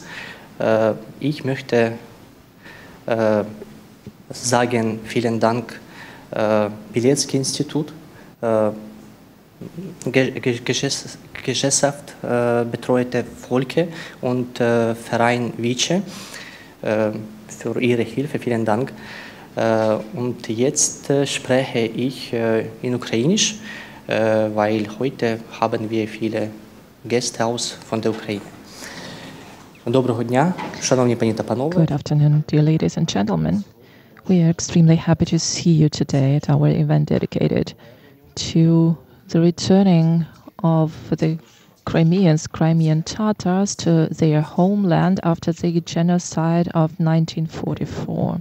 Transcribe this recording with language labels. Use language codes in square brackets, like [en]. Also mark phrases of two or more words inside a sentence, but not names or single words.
[de] Ich möchte sagen, vielen Dank, Pilecki-Institut, Gesellschaft betreute Volke und Verein Vice für Ihre Hilfe. Vielen Dank. Und jetzt spreche ich in Ukrainisch, weil heute haben wir viele Gäste von der Ukraine. [uk] Доброго дня, шановні пані та панове. [en] Good afternoon, dear ladies and gentlemen. We are extremely happy to see you today at our event dedicated to the returning of the Crimeans, Crimean Tatars, to their homeland after the genocide of 1944.